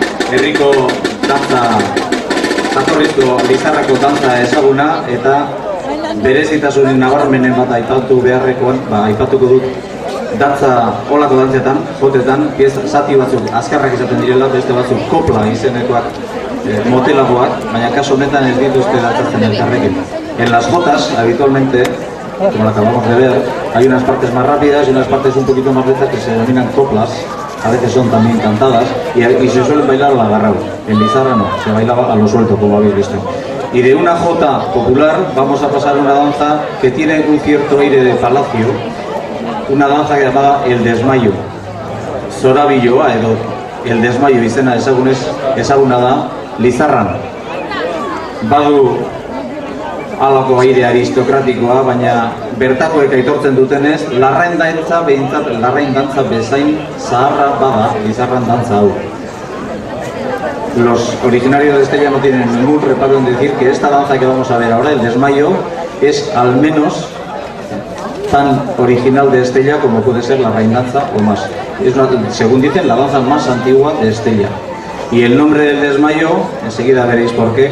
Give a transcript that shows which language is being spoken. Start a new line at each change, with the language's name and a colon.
Basque: Herriko dantza, jatorrizko Lizarrako dantza ezaguna, eta berezitasunen nabarmenen bat aipatu beharrekoan, aipatuko dut dantza, olako dantzetan, jotetan, zati batzuk azkarrak izaten direla, beste batzuk kopla izenekoak motelagoak, baina kaso honetan ez dituzte dantzatzen elkarrekin.
Spanish: En las jotas, habitualmente, como lo acabamos de ver, hay unas partes más rápidas y unas partes un poquito más lentas que se denominan coplas, a veces son también cantadas y se suelen bailar al agarrado. En Lizarra no, se bailaba a lo suelto, como habéis visto. Y de una jota popular vamos a pasar a una danza que tiene un cierto aire de palacio, una danza llamada El Desmayo.
Basque: Zorabiloa edo El Desmayo izena ezaguna da Lizarran. Badu halako aire aristokratikoa, baina bertakoek aitortzen dutenez, larrain dantza bezain zaharra bada Lizarran dantza hau.
Spanish: Los originarios de Estella no tienen ningún reparo en decir que esta danza que vamos a ver ahora, El Desmayo, es al menos tan original de Estella como puede ser la reindanza o más. Es según dicen, la danza más antigua de Estella. Y el nombre del desmayo, enseguida veréis por qué.